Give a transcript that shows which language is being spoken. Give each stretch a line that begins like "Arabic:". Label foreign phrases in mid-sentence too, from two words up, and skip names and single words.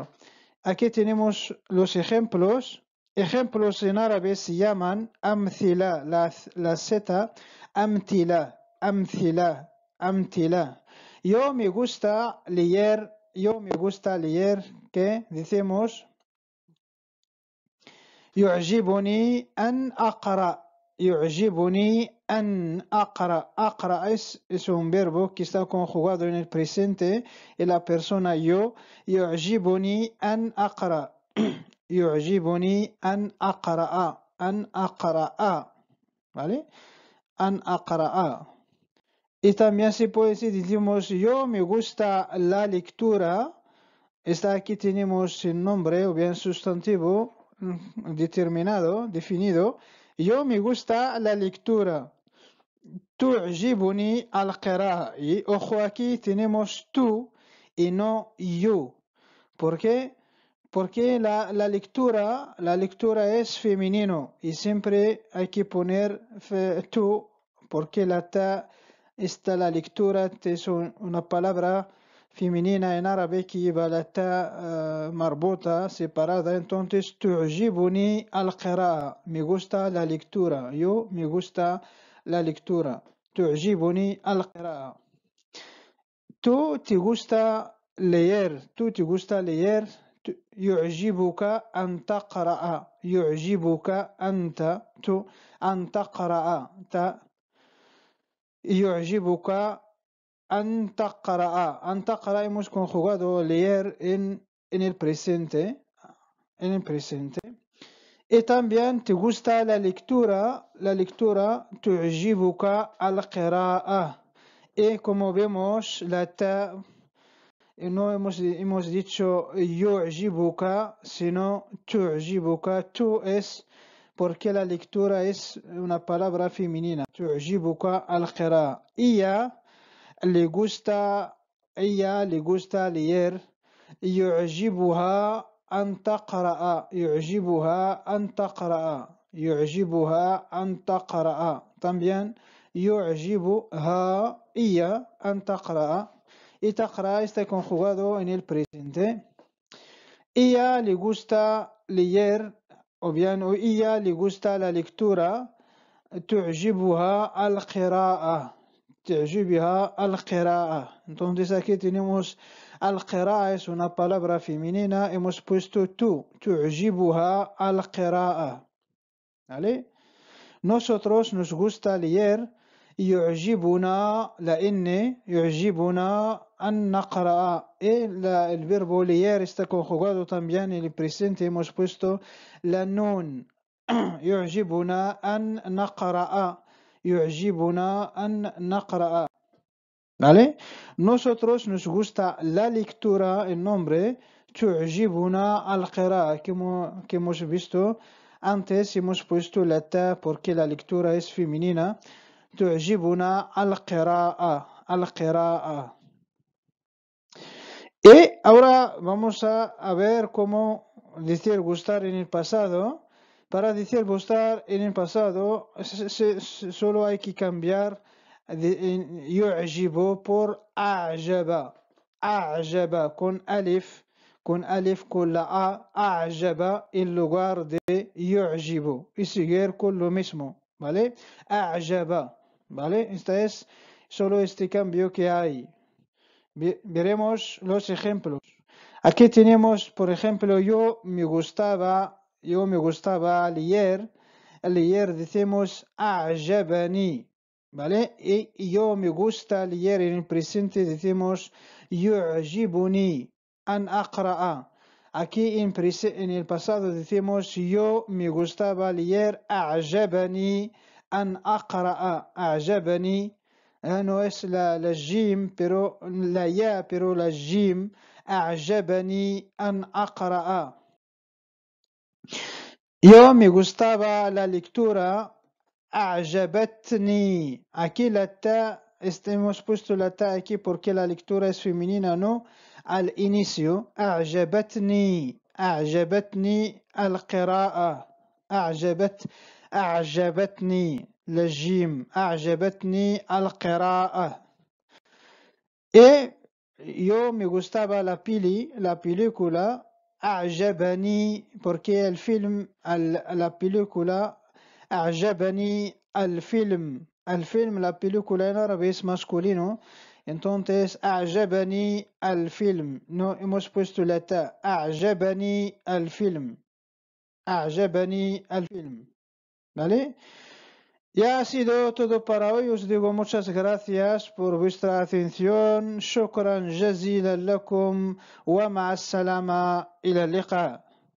Spanish: Aquí tenemos los ejemplos. Ejemplos en árabe se llaman amthila, la Z, amthila. Yo me gusta leer, ¿qué? Decimos,
Arabic: يعجبني أن أقرأ.
Spanish: أقرأ es un verbo que está conjugado en el presente y la persona yo.
Arabic: يعجبني أن أقرأ. ¿Vale? أن أقرأ.
Spanish: Y también se puede decir, decimos, yo me gusta la lectura. Aquí tenemos el nombre o bien sustantivo determinado, definido. Yo me gusta la lectura.
Arabic: تعجبني القراءة.
Spanish: Y ojo, aquí tenemos tú y no yo. ¿Por qué? Porque la lectura es femenino y siempre hay que poner tú, porque la lectura es una palabra femenina en árabe que lleva la ta marbuta, separada. Entonces,
Arabic: تعجبني القراءة.
Spanish: Me gusta la lectura. Yo me gusta la lectura.
Arabic: تعجبني القراءة.
Spanish: Tú te gusta leer. Tú te gusta leer.
Arabic: يعجبك أن تقرأ. يعجبك أنت أن تقرأ. يعجبك أن تقرأ. أن تقرأ
Spanish: hemos conjugado leer en el presente. En el presente. Y también te gusta la lectura. La lectura
Arabic: تعجبك القراءة.
Spanish: Y como vemos, la ta no hemos dicho يعجبك, sino تعجبك. Tú es porque la lectura es una palabra femenina.
Arabic: تعجبك القراءة.
Spanish: Ella le gusta leer.
Arabic: يعجبها أن تقرأ. يعجبها أن تقرأ. يعجبها أن تقرأ. También يعجبها ella أن تقرأ.
Spanish: Y taqra está conjugado en el presente. Ella le gusta leer, o bien ella le gusta la lectura.
Arabic: تعجبها القراءة. تعجبها القراءة.
Spanish: Entonces aquí tenemos القراءة, es una palabra femenina. Hemos puesto tú.
Arabic: تعجبها القراءة.
Spanish: ¿Vale? Nosotros nos gusta leer.
Arabic: يعجبنا لأن يعجبنا أن نقرأ.
Spanish: El verbo leer está conjugado también en el presente. Hemos puesto la nun.
Arabic: يعجبنا أن نقرأ. يعجبنا أن نقرأ.
Spanish: ¿Vale? Nosotros nos gusta la lectura, el nombre.
Arabic: تعجبنا القراءة.
Spanish: Que hemos visto antes, hemos puesto la ta porque la lectura es femenina.
Arabic: تعجبنا القراءة. القراءة.
Spanish: Y ahora vamos a ver cómo decir gustar en el pasado. Para decir gustar en el pasado, solo hay que cambiar يعجب por أعجب. أعجب con alif con la A. أعجب en lugar de يعجب. Y seguir con lo mismo. ¿Vale? أعجب. ¿Vale? Esta es solo este cambio que hay. Veremos los ejemplos. Aquí tenemos, por ejemplo, yo me gustaba leer. Leer decimos أعجبني. ¿Vale? Y yo me gusta leer en el presente decimos
Arabic: يعجبني أن أقرأ.
Spanish: Aquí en el pasado decimos yo me gustaba leer
Arabic: أعجبني أن أقرأ.
Spanish: أعجبني no es la jim, pero la ya, pero la jim.
Arabic: أعجبني أن أقرأ.
Spanish: Yo me gustaba la lectura.
Arabic: أعجبتني.
Spanish: Aquí la ta, hemos puesto la ta aquí porque la lectura es femenina, no al inicio.
Arabic: أعجبتني. أعجبتني القراءة. أعجبتني الجيم. أعجبتني القراءة.
Spanish: Y yo me gustaba la película. أعجبني porque el film, la película.
Arabic: أعجبني الفيلم. الفيلم,
Spanish: la película en árabe es masculino. Entonces,
Arabic: أعجبني الفيلم.
Spanish: No hemos puesto la ta.
Arabic: أعجبني الفيلم. أعجبني الفيلم.
Spanish: ¿Vale? Ya ha sido todo para hoy. Os digo muchas gracias por vuestra atención.
Arabic: شكرا جزيلا لكم ومع السلامة. إلى اللقاء.